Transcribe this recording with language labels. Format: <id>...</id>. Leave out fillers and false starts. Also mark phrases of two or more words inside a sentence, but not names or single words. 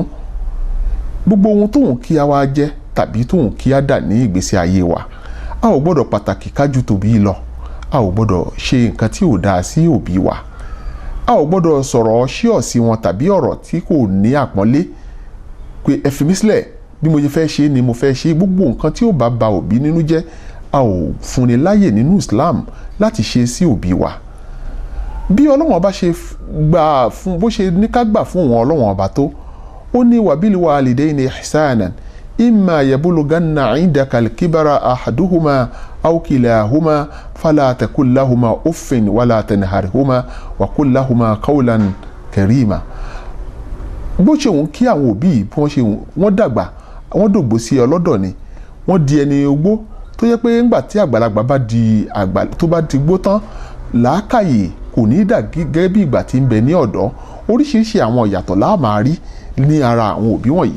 <yo>Gbogbo ohun tóun kí a wá jẹ́ tàbí tóun kí a dà ní ìgbésí ayé wa, a ò gbọ́dọ̀ pàtàkì kájú tòbí lọ, a ò gbọ́dọ̀ ṣe nǹkan tí ò dáa sí òbí wa, a ò gbọ́dọ̀ sọ̀rọ̀ ṣíọ̀ sí wọn tàbí ọ̀rọ̀ tí kò ní àpọ́nlé pé ẹ fi mí sílẹ̀, bí mo ṣe fẹ́ ṣe ni mo fẹ́ ṣe. Gbogbo nǹkan tí ó bá ba òbí nínú jẹ́, a ò fúnni láyè nínú Islam láti ṣe sí òbí wa. Bí Ọlọ́run Ọba ṣe gbà fún, bó ṣe ní ká gbà fún wọn Ọlọ́run Ọba tó, ó ní</yo> <ar>وبالوالدين إحسانا إما يبلغن عندك الكبر أحدهما أو كلاهما فلا تقل لهما أف ولا تنهرهما وقل لهما قولا كريما.</ar> <yo>Bó ṣe wọ́n kí àwọn òbí bí wọ́n ṣe wọ́n dàgbà, wọ́n dògbò sí ọlọ́dọ̀ ni, wọ́n di ẹni ogbó tó yẹ pé ńgbà tí àgbàlagbà bá di àgbà tó bá ti gbó tán, làákàyè kò ní dà gẹ́gẹ́ bí ìgbà tí ń bẹ ní ọ̀dọ́. Oríṣiríṣi àwọn ìyàtọ̀ la máa rí ní ara àwọn òbí wọ̀nyí.</yo>